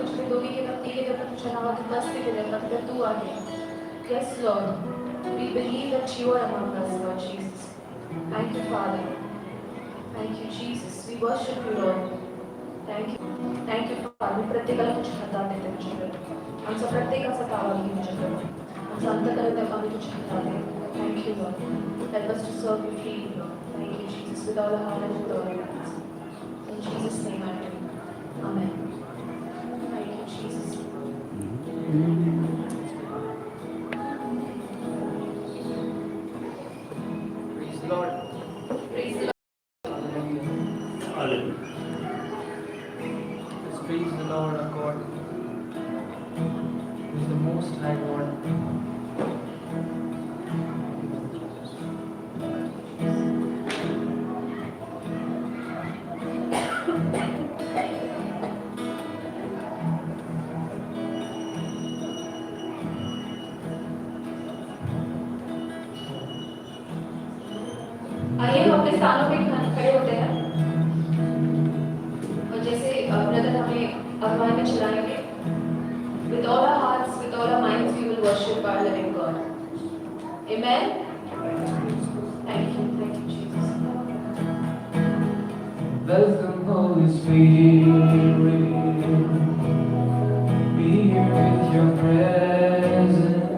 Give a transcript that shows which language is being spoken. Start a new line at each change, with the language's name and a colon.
Marathi: दोघी किंवा तिघे जण तुझ्या नावात उपस्थित केले तर तू आहे.
English: Yes, Lord. We believe that you are among us, Lord Jesus. Thank you, Father. Thank you, Jesus. We worship you, Lord. Thank you. Thank you, Father.
Marathi: प्रत्येकाला तुझ्या हातात देते तुझ्याकडे. आमचा प्रत्येकाचा ताबा घे तुझ्याकडे. आमचा अंतःकरण आम्ही तुझ्या हातात देतो.
English: Thank you, Lord. Help us to serve you freely, Lord. Thank you, Jesus. With all our heart and with all our minds. In Jesus' name I pray. Amen. Thank you, Jesus. Praise the Lord. Praise the Lord. Hallelujah. Let's praise the Lord our God, who is the Most High God.
Hindi: आइए हम अपने स्थानों पे खड़े होते हैं और जैसे ब्रदर हमें अगुवाई में चलाएंगे.
English: With all our hearts, with all our minds, we will worship our living God. Amen. Thank you, Jesus. Welcome, Holy Spirit. Be here with your presence.